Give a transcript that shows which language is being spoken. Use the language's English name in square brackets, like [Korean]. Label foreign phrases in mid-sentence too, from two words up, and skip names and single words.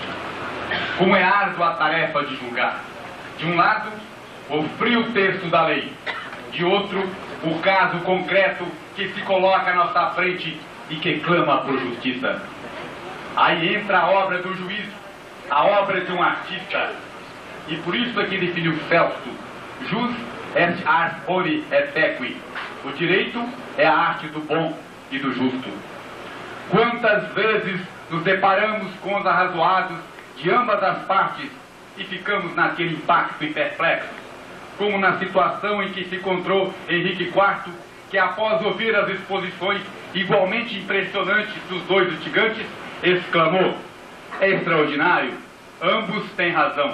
[Portuguese] Como é árdua a tarefa de julgar. De um lado, o frio texto da lei. De outro, o caso concreto que se coloca à nossa frente e que clama por justiça. Aí entra a obra do juiz, a obra de um artista. E por isso é que definiu Celso: [Latin] jus est ars boni et equi. [Portuguese] O direito é a arte do bom e do justo. Quantas vezes nos deparamos com os arrazoados de ambas as partes e ficamos naquele impacto e perplexo, como na situação em que se encontrou Henrique IV, que após ouvir as exposições igualmente impressionantes dos dois litigantes, exclamou: é extraordinário, ambos têm razão.